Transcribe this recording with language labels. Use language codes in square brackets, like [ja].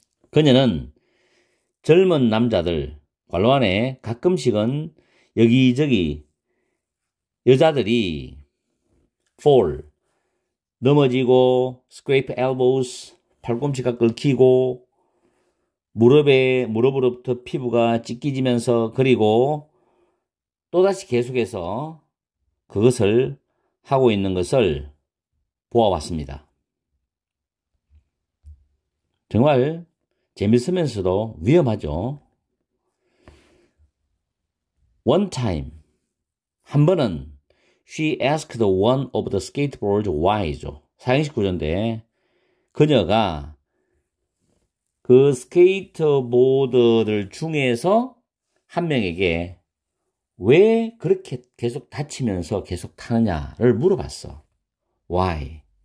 [ko] 그녀는 젊은 남자들, 괄호 안에 가끔씩은 여기저기 여자들이 fall, 넘어지고 [en] scrape elbows, [ko] 팔꿈치가 긁히고 무릎으로부터 피부가 찢기지면서 그리고 또다시 계속해서 그것을 하고 있는 것을 보아왔습니다. 정말 재밌으면서도 위험하죠. [en] One time, 한 번은 she asked one of the skateboards why죠. [ko] 사행식 구조인데 그녀가 그 스케이트보드들 중에서 한 명에게 왜 그렇게 계속 다치면서 계속 타느냐를 물어봤어. [en] Why?